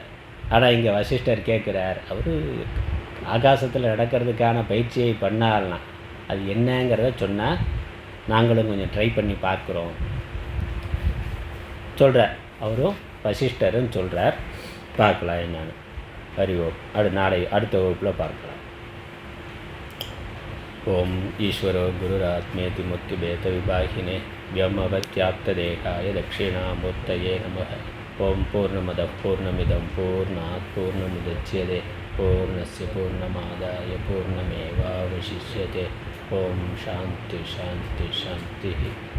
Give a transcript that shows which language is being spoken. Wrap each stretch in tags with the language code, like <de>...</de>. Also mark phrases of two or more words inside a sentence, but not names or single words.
<ta>ஆனால் இங்கே வசிஷ்டர் கேட்குறார், அவர் ஆகாசத்தில் நடக்கிறதுக்கான பயிற்சியை பண்ணார்னா அது என்னங்கிறத சொன்னால் நாங்களும் கொஞ்சம் ட்ரை பண்ணி பார்க்குறோம் சொல்கிறார். அவரும் வசிஷ்டருன்னு சொல்கிறார். பார்க்கலாம் என்னன்னு. அறிவோம். அடுத்த வகுப்பில் பார்க்கலாம்.</ta> <sa>ओम् ईश्वरो गुरुरात्मेति मुक्तिभेदविभागिने व्योमवत्याप्तदेहाय दक्षिणामूर्तये नमः। ओं पूर्णमदः पूर्णमिदं पूर्णात् पूर्णमुदच्यते पूर्णस्य पूर्णमादाय पूर्णमेवावशिष्यते। ओं शान्ति शान्ति शान्तिः।</sa>